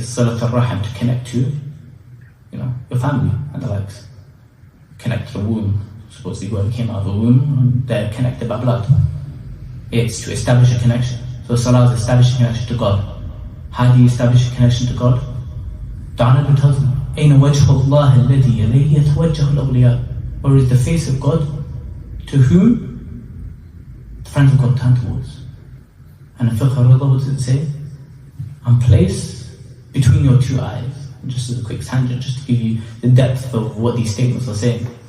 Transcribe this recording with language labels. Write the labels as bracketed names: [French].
[English] Salat al-Rahim, to connect to, your family and the likes. Connect to the womb. Supposedly whoever came out of the womb, they're connected by blood. It's to establish a connection. So Salah is establishing a connection to God. How do you establish a connection to God? Ta'ala tells me, [Arabic] أَيْنَ وَجْهُ اللَّهِ الَّذِي إِلَيْهِ يَتَوَجَّهُ الْأَوْلِيَاءُ. [English] Where is the face of God to whom the friends of God turn towards? And in Fiqh al-Rida, what does it say? And place between your two eyes. Just as a quick tangent, just to give you the depth of what these statements are saying.